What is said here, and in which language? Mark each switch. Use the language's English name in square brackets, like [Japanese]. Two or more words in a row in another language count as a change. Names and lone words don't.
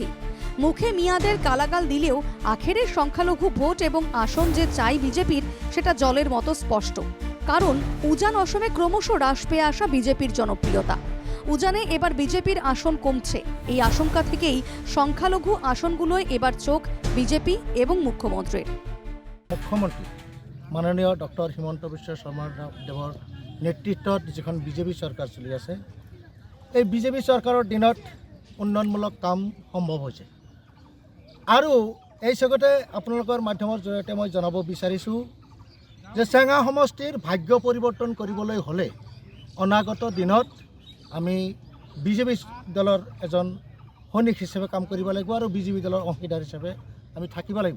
[Bangla] মুখে মিয়াদের গালাগাল দিলেও আখেরে সংখ্যালঘু ভোট এবং আসন যে চাই বিজেপির সেটা জলের মতো স্পষ্ট। কারণ উজান অসমে ক্রমশ হ্রাস পেয়ে আসা বিজেপির জনপ্রিয়তা। উজানে এবার বিজেপির আসন কমছে। এই আশঙ্কা থেকেই সংখ্যালঘু আসনগুলোয় এবার চোখ বিজেপি এবং মুখ্যমন্ত্রীর। [Assamese] মুখ্যমন্ত্রী মাননীয় ডক্টর হিমন্ত বিশ্ব শৰ্মা দেৱৰ নেতৃত্বত যিখন বিজেপি চৰকাৰ চলি আছে, এই বিজেপি চৰকাৰৰ দিনত উন্নয়নমূলক কাম সম্ভৱ হৈছে। আৰু এই জগতে আপোনালোকৰ মাধ্যমৰ জৰিয়তে মই জনাব বিচাৰিছোঁ যে চেঙা সমষ্টিৰ ভাগ্য পৰিৱৰ্তন কৰিবলৈ হ'লে অনাগত দিনত আমি বিজেপি দলৰ এজন সৈনিক হিচাপে কাম কৰিব লাগিব আৰু বিজেপি দলৰ অংশীদাৰ হিচাপে আমি থাকিব লাগিব।